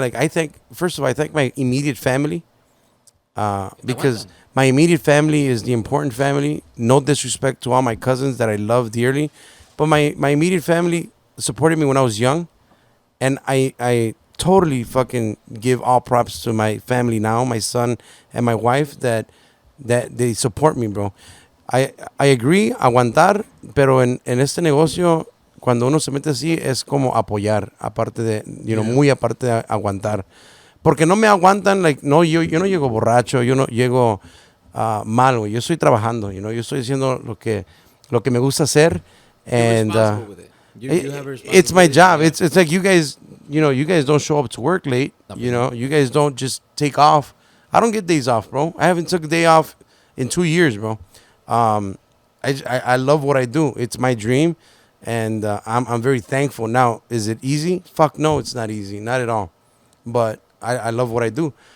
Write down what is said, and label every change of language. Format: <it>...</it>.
<en>Like, I thank my immediate family. Because my immediate family is the important family. No disrespect to all my cousins that I love dearly, but my immediate family supported me when I was young, and I totally fucking give all props to my family now, my son and my wife, that they support me, bro. I agree,</en> <es>aguantar, pero en este negocio, cuando uno se mete así, es como apoyar, aparte de, muy aparte de aguantar. Porque no me aguantan, like, no, yo no llego borracho, yo no llego mal, güey. Yo estoy trabajando, yo estoy haciendo lo que me gusta hacer,</es> <en>and it's my job. It's like you guys, you guys don't show up to work late, you guys don't just take off. I don't get days off, bro. I haven't took a day off in 2 years, bro. I love what I do. It's my dream, and I'm very thankful. Now, is it easy? Fuck no, it's not easy, not at all. But I love what I do.</en>